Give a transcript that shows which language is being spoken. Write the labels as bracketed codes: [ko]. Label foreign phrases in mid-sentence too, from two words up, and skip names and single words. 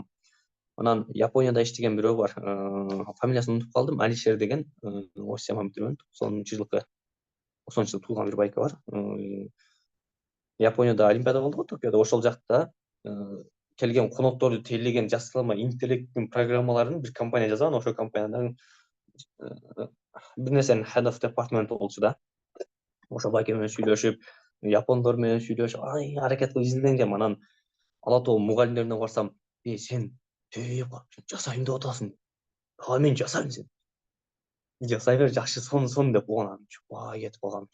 [ky] Анан Японияда иштеген бирөө бар, фамилиясын унутуп калдым, Алишер деген, Осияман битирген, 90-njy жылы туулган бир байка бар. Японияда Олимпиада болду го, Токиодо, ошол жакта келген конокторду тейлеген жасалма интеллекттин программаларын бир компания жасаган, ошол компаниядан бир нерсенин [en] head of department [ky] болчу да. Ошол байке менен сүйлөшүп, япондор менен сүйлөшүп, аракет кылып изилденгем. Анан ала тоо мугалимдерине барсам: сен жасайм деп атасың. Мен жасайм, сен жасай бер, жакшы, сон деп койгон. Анан чупай кетип калгам.